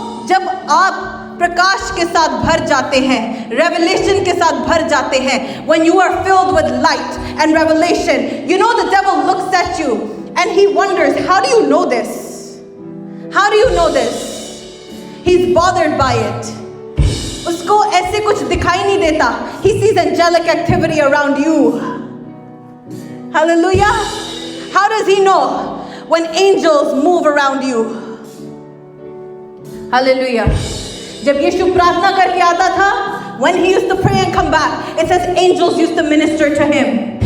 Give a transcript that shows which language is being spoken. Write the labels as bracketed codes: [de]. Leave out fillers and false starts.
[hi] जब आप प्रकाश के साथ भर जाते हैं, [en] revelation के साथ भर जाते हैं, when you are filled with light and revelation, the devil looks at you and he wonders, how do you know this? How do you know this? He's bothered by it. [hi] उसको ऐसे कुछ दिखाई नहीं देता. [en] He sees angelic activity around you. Hallelujah. How does he know when angels move around you? Hallelujah. [hi] जब यीशु प्रार्थना करके आता था, [en] when he used to pray and come back, it says angels used to minister to him.